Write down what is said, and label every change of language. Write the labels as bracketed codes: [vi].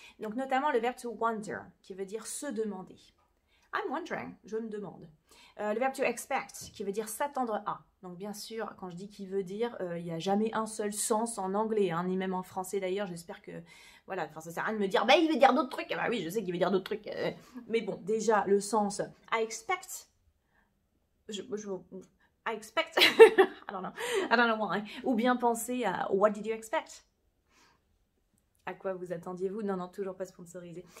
[fr] Donc notamment le verbe to wonder, qui veut dire se demander. [en] I'm wondering, [fr] je me demande. Le verbe to expect, qui veut dire s'attendre à. Donc bien sûr, quand je dis qui veut dire, il n'y a jamais un seul sens en anglais, hein, ni même en français d'ailleurs. J'espère que, voilà, ça sert à rien de me dire, bah il veut dire d'autres trucs. Bah oui, je sais qu'il veut dire d'autres trucs. Mais bon, déjà, le sens, [en] I expect, I expect, I don't know why. [fr] Ou bien penser à, [en] what did you expect? [fr] À quoi vous attendiez-vous? Non, non, toujours pas sponsorisé.